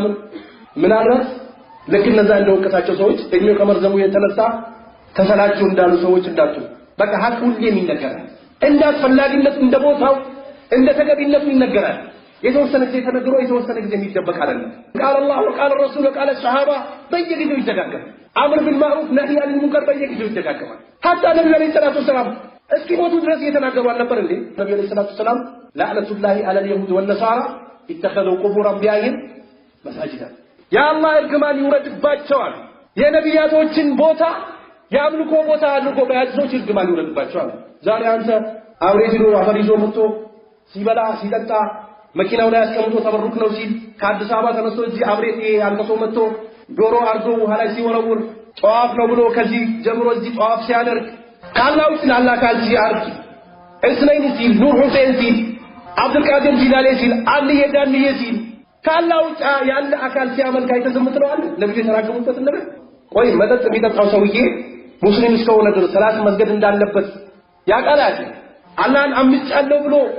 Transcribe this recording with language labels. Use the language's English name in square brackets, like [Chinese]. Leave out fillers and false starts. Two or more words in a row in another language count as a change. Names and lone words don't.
[Amharic] ምን አላት ለክ እነዛ እንደወቀሳቸው ሰዎች እድሜው ከመርዘሙ የተነሳ ተሰላችሁ እንዳሉ ሰዎች እንዳጡ በቃ ሀቅ ሁሌም ይነገራል እንዳስፈላጊነቱ እንደቦታው እንደተገቢነቱ ይነገራል የተወሰነ ጊዜ ተነግሮ የተወሰነ ጊዜ የሚደበቅ አይደለም [Arabic] قال الله وقال رسول وقال الصحابه [Amharic] በየጊዜው ይደጋገማል አምር [Arabic] بالمعروف نهي عن المنكر [Amharic] በየጊዜው ይደጋገማል [Arabic] حتى [Amharic] ነብዩ [Arabic] صلى الله عليه وسلم [Amharic] እስኪሞቱ ድረስ እየተናገሩ አልነበር እንዴ ነብዩ [Arabic] صلى الله عليه وسلم لعنة على اليهود والنصارى اتخذوا قبور انبيائهم مساجدا يا الله [Amharic] እርግማን ይውረድባቸዋል የነቢያቶችን ቦታ ያምልኮ ቦታ አድርጎ በያዘው እርግማን ይውረድባቸዋል ዛሬ አንተ አውሬዲኖ አፈሪዞ መጥቶ ሲበላ ሲጠጣ መኪናው ላይ አስቀምጦ ተበሩክ ነው ሲል ከአዲስ አበባ ተነስቶ እዚህ አብሬት አንከሶ መጥቶ ዶሮ አርዶ ውሃ ላይ ሲወረውር ጧፍ ነው ብሎ ከዚህ ጀምሮ እዚህ ጧፍ ሲያደርግ ካላው ስላላ ካልጂ አርግ እስነይን ሲል ኑር ሁሴን ሲል አብዱል ቃድር ጂላኒ ሲል አሊ የዳንዬ ሲል ካላው ያለ አካል ሲያመልክ አይተዘምትለው አለ ነብዩ ተራገሙበት ነገር ቆይ መጠጥ የሚጠጣው ሰውዬ ሙስሊም እስከሆነ ድረስ ሰላት መስገድ እንዳለበት ያቃላል አላህን አምጫለሁ ብሎ